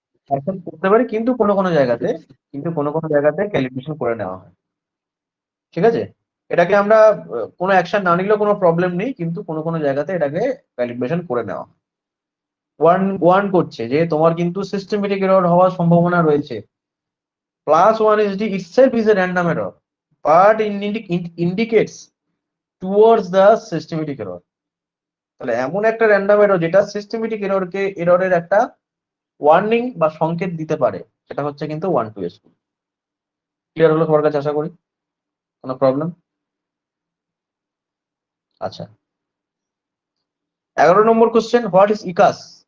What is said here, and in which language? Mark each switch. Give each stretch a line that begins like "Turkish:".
Bangla: Accept করতে পারি, কিন্তু কোনো জায়গাতে, ক্যালিব্রেশন করে নেওয়া হয়। ঠিক আছে, এটাকে আমরা কোনো অ্যাকশন না নিলেও কোনো প্রবলেম নেই, কিন্তু কোনো জায়গাতে এটাকে ক্যালিব্রেশন করে নেওয়া হয়। ওয়ার্ন করছে যে তোমার কিন্তু সিস্টেমেটিক এরর হওয়ার সম্ভাবনা রয়েছে।
English: +1sd itself is a random error, but it indicates towards the systematic error.
Bangla: তাহলে এমন একটা র্যান্ডম এরর যেটা সিস্টেমেটিক এররের একটা ওয়ার্নিং বা সংকেত দিতে পারে, সেটা হচ্ছে কিন্তু 1 2s। ক্লিয়ার হলো সবার কাছে আশা করি? কোনো প্রবলেম? আচ্ছা, 11 নম্বর কোশ্চেন,
English: What is ইকাস?